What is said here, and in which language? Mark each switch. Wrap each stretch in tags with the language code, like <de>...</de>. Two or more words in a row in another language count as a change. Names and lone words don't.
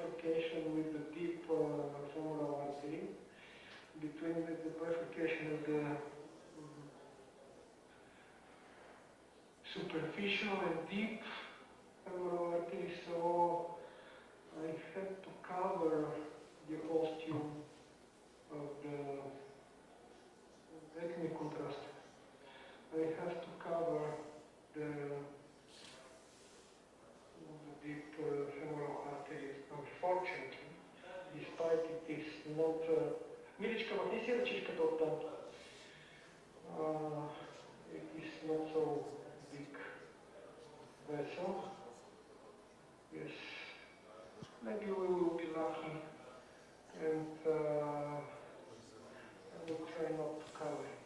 <en>bifurcation with the deep femoral artery, between the bifurcation of the superficial and deep femoral artery, so I had to cover the ostium of the ethnic contrast. I have to cover the deep femoral artery, unfortunately, despite it is not...</en> <bg>Миличка, махни си ръчичката оттам.</bg> <en>It is not so big vessel. Yes. Maybe we will be lucky and I will try not to cover it.</en>